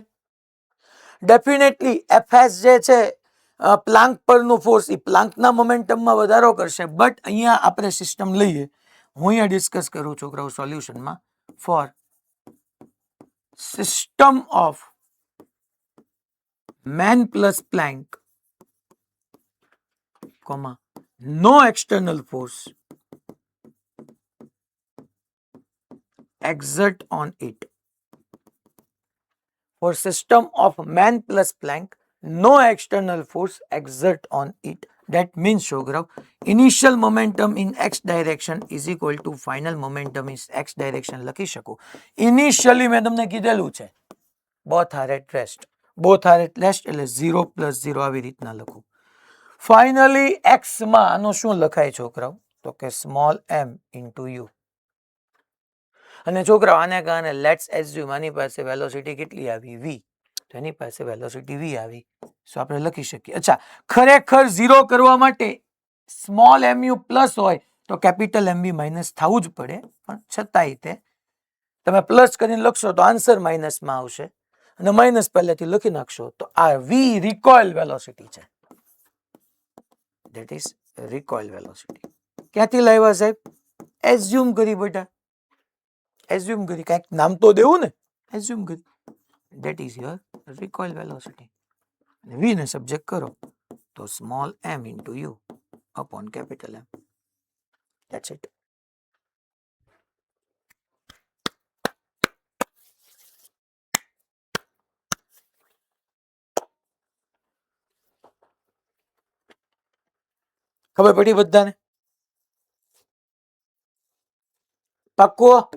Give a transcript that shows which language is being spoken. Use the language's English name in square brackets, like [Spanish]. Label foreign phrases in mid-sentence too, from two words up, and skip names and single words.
[Gujarati] ડેફિનેટલી એફએસ જે છે પ્લાન્ક પરનું ફોર્સ એ પ્લાન્કના મોમેન્ટમમાં વધારો કરશે. બટ અહીંયા આપણે સિસ્ટમ લઈએ, હું અહીંયા ડિસ્કસ કરું છોકરાઓ સોલ્યુશનમાં, [English] for system of man plus plank, no external force exert on it. For system of man plus Planck, no external force exert on it. That means Shograf, initial momentum in x direction is equal to final momentum in x direction. [Gujarati] લખી શકો. Initially મેં તમને કીધેલું છે [English] both are at rest. Both are at rest એટલે 0 plus 0 [Gujarati] આવી રીતના લખું. ફાઇનલી એક્સ માં આનો શું લખાય છોકરાઓ? તો કે [English] small m into u. [Gujarati] અને છોકરાઓ આને કારણે [English] let's assume [Gujarati] આની પાસે વેલોસિટી કેટલી આવી? વી. તો એની પાસે વેલોસિટી વી આવી, સો આપણે લખી શકીએ. અચ્છા, ખરેખર ઝીરો કરવા માટે [English] small m u plus [Gujarati] હોય તો [English] capital M B minus [Gujarati] થવું જ પડે, પણ છતાંય તે તમે પ્લસ કરીને લખશો તો આન્સર માઇનસમાં આવશે, અને માઇનસ પહેલેથી લખી નાખશો તો આ [English] v recoil velocity [Gujarati] છે. [English] That is recoil velocity. [Gujarati] ક્યાંથી લાવ્યા સાહેબ? એઝ્યુમ કરી બેટા, એઝ્યુમ કરી, કંઈક નામ તો દેવું ને, એઝ્યુમ કરી. [English] That is your recoil velocity. V [Gujarati] ને સબ્જેક્ટ કરો તો [English] સ્મોલ m into u upon capital M. That's it. [Gujarati] ખબર પડી બધાને? પાક્કો?